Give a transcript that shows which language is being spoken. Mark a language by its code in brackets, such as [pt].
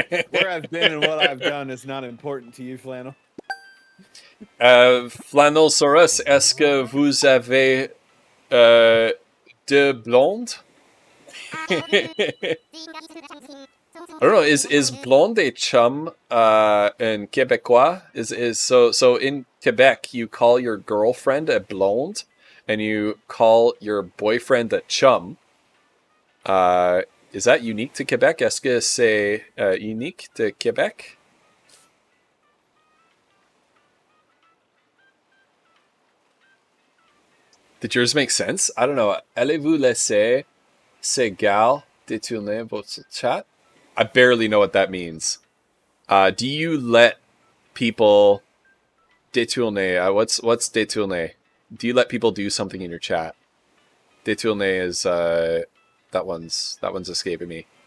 [en] Where I've been and what I've done is not important to you, Flannel. [fr] Flanosaurus, est-ce que vous avez deux blondes? [en] I don't know. Is blonde a chum in Quebecois? Is so in Quebec you call your girlfriend a blonde, and you call your boyfriend a chum. Is that unique to Quebec? [fr] Est-ce que c'est unique [en] to Quebec? Did yours make sense? I don't know. [fr] Allez-vous laisser ces gars détourner votre chat? [en] I barely know what that means. Do you let people détourner? What's détourner? Do you let people do something in your chat? Détourner is that one's escaping me.